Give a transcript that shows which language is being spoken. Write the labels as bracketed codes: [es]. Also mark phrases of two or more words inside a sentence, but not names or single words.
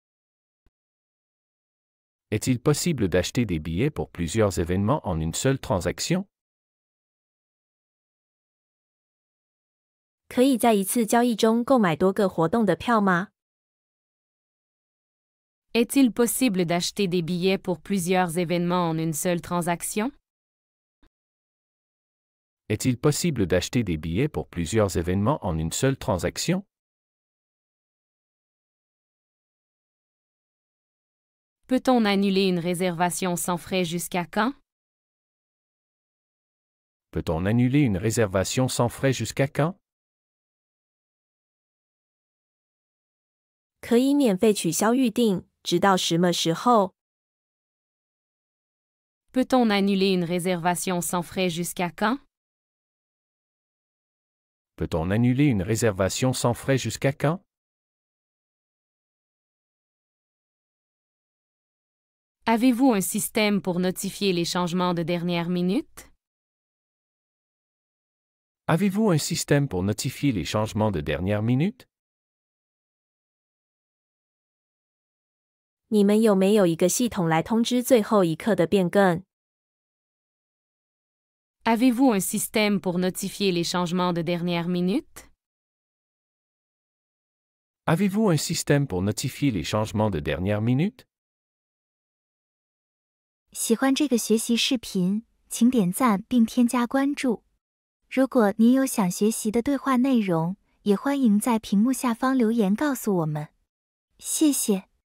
[fr] Est-il possible d'acheter des billets pour plusieurs événements en une seule transaction? [zh] 可以在一次交易中购买多个活动的票吗？ [fr] Est-il possible d'acheter des billets pour plusieurs événements en une seule transaction? Est-il possible d'acheter des billets pour plusieurs événements en une seule transaction? Peut-on annuler une réservation sans frais jusqu'à quand? Peut-on annuler une réservation sans frais jusqu'à quand? [zh] 可以免费取消预订，直到什么时候？ [fr] Peut-on annuler une réservation sans frais jusqu'à quand? Peut-on annuler une réservation sans frais jusqu'à quand? Avez-vous un système pour notifier les changements de dernière minute? Avez-vous un système pour notifier les changements de dernière minute? [zh] 你们有没有一个系统来通知最后一刻的变更？ [fr] Avez-vous un système pour notifier les changements de dernière minute? Avez-vous un système pour notifier les changements de dernière minute? [zh] 喜欢这个学习视频，请点赞并添加关注。如果您有想学习的对话内容，也欢迎在屏幕下方留言告诉我们。谢谢。